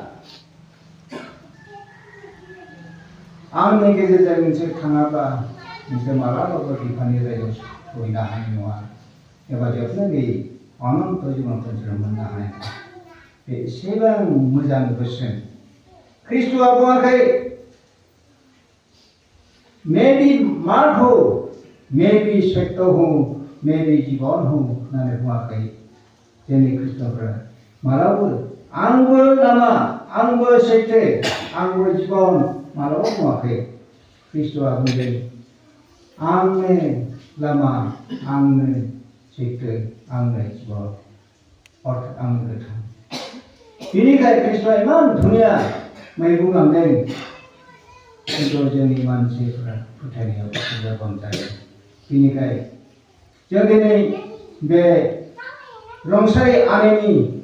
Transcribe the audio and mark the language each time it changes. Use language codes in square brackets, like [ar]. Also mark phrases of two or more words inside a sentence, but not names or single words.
[brx] आंनि गेजेरजों नोंसोर थाङाब्ला नोंसोर मालाबाबो बिफानि जायगायाव सहैनो हानाय नङा एबा जोबनानै अनन्त जिबनखौ जों मोननो हानाय नङा बे एसेबां मोजां बोसोन ख्रिस्ट'आ बुङाखै [hi] मैं भी मार्ग हूँ मैं भी सत्य हूँ मैं भी जीवन हूँ होननानै [brx] बुङाखै जोंनि ख्रिस्ट'फोरा मालाबो आंबो लामा आंबो सैथो आंबो जीवन मालाबा बुङाखै ख्रीष्टआ बुंदों आंनो लामा आंनो सैथो आंनो जीवन अर्थात आंनो गोथां बिनिखाय ख्रीष्टआ इमान धुनिया बुंलांदों खिन्थु जोंनि मानसिफोरा फोथायनायाव लोरबां जायो बिनिखाय जों दिनै बे रुंसारि आनैनि